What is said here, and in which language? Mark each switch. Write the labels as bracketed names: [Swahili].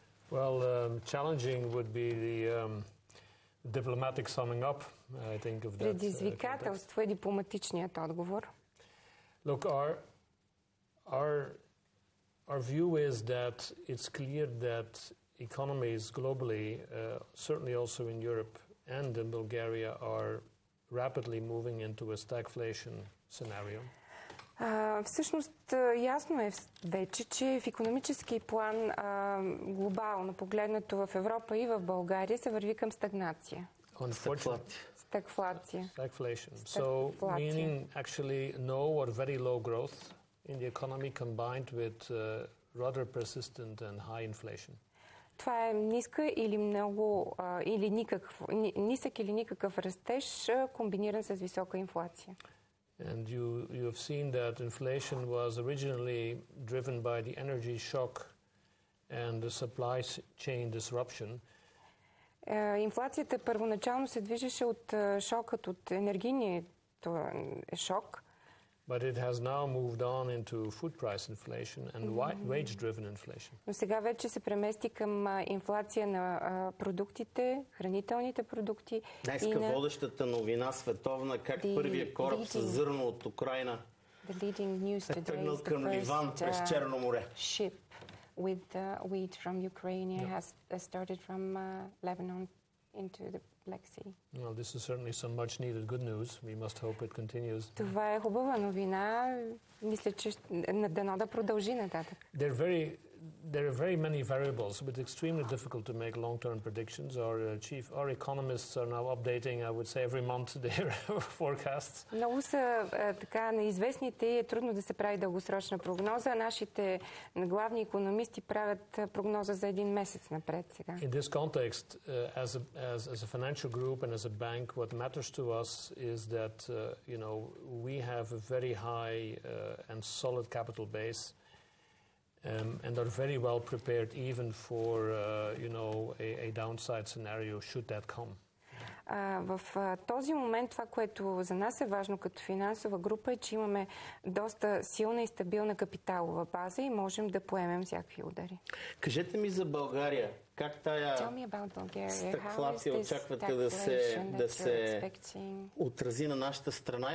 [English] Well, challenging would be the diplomatic summing up, I think, of that. [Bulgarian] Предизвикателство е дипломатичният отговор. [English] Look, our view is that it's clear that economies globally, certainly also in Europe and in Bulgaria, are rapidly moving into a stagflation scenario. [Bulgarian] Всъщност ясно е вече, че в икономически план глобално погледнато в Европа и в България се върви към стагнация. Стагфлация. [English] Stagflation. So meaning actually no or very low growth in the economy combined with rather persistent and high inflation. [Bulgarian] Това е ниска или много нисък или никакъв растеж, комбиниран с висока инфлация. [English] And you have seen that inflation was originally driven by the energy shock and the supply chain disruption. [Bulgarian] Инфлацията първоначално се движеше от шокът, от енергийния шок. [English] But it has now moved on into food price inflation and wage-driven inflation. [Bulgarian] Но сега вече се премести към инфлация на продуктите, хранителните продукти. Днеска водещата новина световна, как първият кораб с зърно от Украйна е тръгнал към Ливан през Черно море. [English] Ship with wheat from Ukraine has started from Lebanon into the Black Sea. Well, this is certainly some much needed good news. We must hope it continues. [Bulgarian] Това е хубава новина. Мисля, че дано да продължи нататък. [English] There are very many variables, but it's extremely difficult to make long-term predictions. Our economists are now updating, I would say, every month their forecasts. [Bulgarian] Много са така неизвестните и е трудно да се прави дългосрочна прогноза. Нашите главни икономисти правят прогноза за един месец напред сега. [English] In this context, as a financial group and as a bank, what matters to us is that we have a very high and solid capital base. And are very well prepared even for a downside scenario should that come. [Bulgarian] В този момент това, което за нас е важно като финансова група, е, че имаме доста силна и стабилна капиталова база и можем да поемем всякакви удари. Кажете ми за България. Как тая стагфлация очаквате да се отрази на нашата страна?